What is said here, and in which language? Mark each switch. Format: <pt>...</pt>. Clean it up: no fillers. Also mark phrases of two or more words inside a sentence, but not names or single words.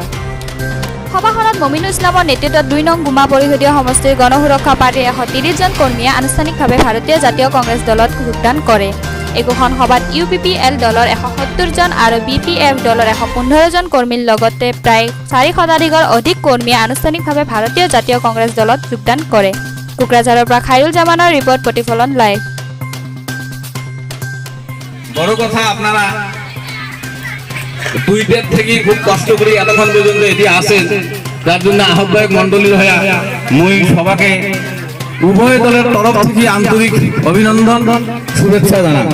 <as>সভাখনত মমিনুল ইছলামৰ নেতৃত্বত 2 নং গুমা পৰিষদীয় সমষ্টিৰ গণসুৰক্ষা পাৰ্টিৰ 130 জন কৰ্মীয়ে আনুষ্ঠানিকভাৱে ভাৰতীয় জাতীয় কংগ্ৰেছ দলত যোগদান কৰে। একোখন সভাত UPPL দলৰ 170 জন আৰু BPF দলৰ 115 জন কৰ্মীৰ লগতে প্ৰায় 4 শতাধিকৰ অধিক কৰ্মীয়ে আনুষ্ঠানিকভাৱে ভাৰতীয় জাতীয় কংগ্ৰেছ দলত যোগদান কৰে। কোকৰাঝাৰৰ পৰা খাইৰুল জামানৰ ৰিপৰ্ট প্ৰতিফলন লাইভ।</as> <bn>বড় কথা আপনারা দুইটার থেকে খুব কষ্ট করে এতক্ষণ পর্যন্ত এটি আসেন, যার জন্য আহ্বায়ক মন্ডলীর হয়ে মুই সবাকে উভয় দলের তরফ থেকে আন্তরিক অভিনন্দন শুভেচ্ছা জানাই।</bn>